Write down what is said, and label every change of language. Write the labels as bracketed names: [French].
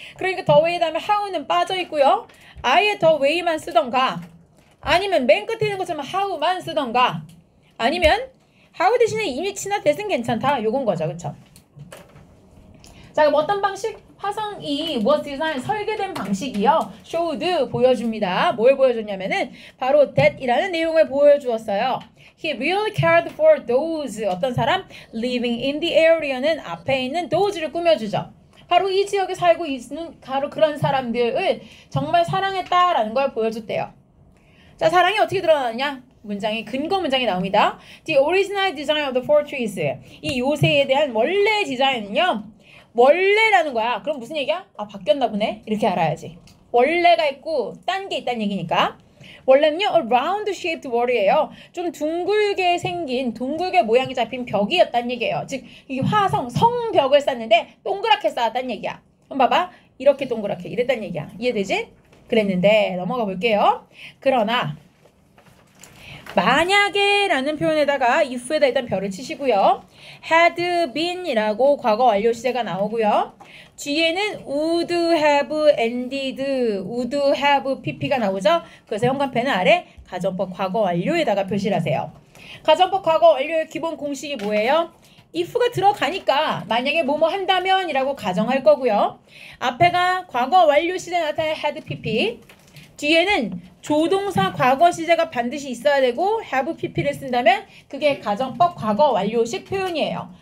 [Korean] 그러니까 the way 다음에 how는 빠져 있고요. 아예 the way만 쓰던가 아니면 맨 끝에 있는 것처럼 how만 쓰던가 아니면 how 대신에 이미 친화됐으면 괜찮다. 요건 거죠. 그쵸? 자, 그럼 어떤 방식? 화성이 [English] was designed [Korean] 설계된 방식이요. showed 보여줍니다. 뭘 보여줬냐면은 바로 that이라는 내용을 보여주었어요. [English] He really cared for those [Korean] 어떤 사람 [English] living in the area는 [Korean] 앞에 있는 those를 꾸며주죠. 바로 이 지역에 살고 있는 바로 그런 사람들을 정말 사랑했다라는 걸 보여줬대요. 자, 사랑이 어떻게 드러나느냐? 문장이 근거 문장이 나옵니다. [English] The original design of the fortress [Korean] 이 요새에 대한 원래 디자인은요. 원래라는 거야. 그럼 무슨 얘기야? 바뀌었나 보네. 이렇게 알아야지. 원래가 있고 딴 게 있다는 얘기니까. 원래는요. [English] A round shaped wall이에요. [Korean] 좀 둥글게 생긴 둥글게 모양이 잡힌 벽이었다는 얘기예요. 즉 이 화성 성벽을 쌓는데 동그랗게 쌓았다는 얘기야. 그럼 봐봐. 이렇게 동그랗게 이랬다는 얘기야. 이해되지? 그랬는데 넘어가 볼게요. 그러나 만약에 라는 표현에다가 if에다 일단 별을 치시고요. had been 이라고 과거 완료 시제가 나오고요. 뒤에는 [English] would have ended, [Korean] would have pp가 나오죠. 그래서 현관펜은 아래 가정법 과거 완료에다가 표시를 하세요. 가정법 과거 완료의 기본 공식이 뭐예요? if가 들어가니까 만약에 뭐뭐 한다면 이라고 가정할 거고요. 앞에가 과거 완료 시제에 나타나는 had pp 뒤에는 조동사 과거 시제가 반드시 있어야 되고 have pp를 쓴다면 그게 가정법 과거 완료식 표현이에요.